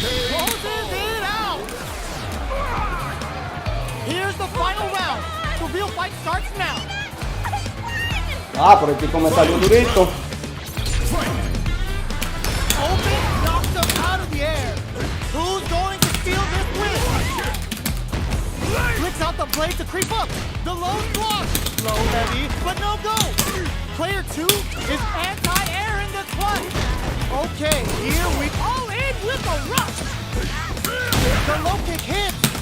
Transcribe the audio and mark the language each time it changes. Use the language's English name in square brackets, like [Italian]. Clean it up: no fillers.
[English] Closes it out. Here's the final round. The real fight starts now. [Spanish] Ah, pero el tipo me salió durito. [English] Open knocks him out of the air. Who's going to steal this win? Flicks out the blade to creep up. The low block. Low heavy, but no go. Player 2 is anti-air in the clutch. Okay, here we all in with a rush. The low kick hits.